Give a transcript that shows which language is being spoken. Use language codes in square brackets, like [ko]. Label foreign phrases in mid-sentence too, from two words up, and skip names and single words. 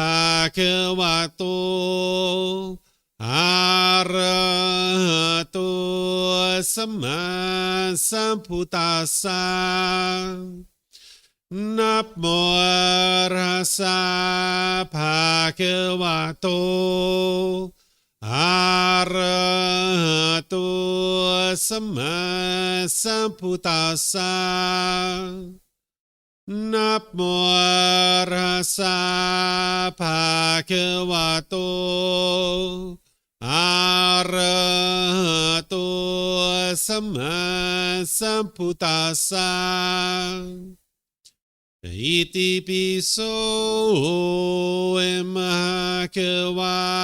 [pi] Bhagavato Arahato Samma Sambuddhassa Namo Rasa Bhagavato Arahato สัมมาสัมพุทธัสสะ นะโมตัสสะภะคะวะโตอะระหะโตสัมมาสัมพุทธัสสะอิติปิโสมะคะวะ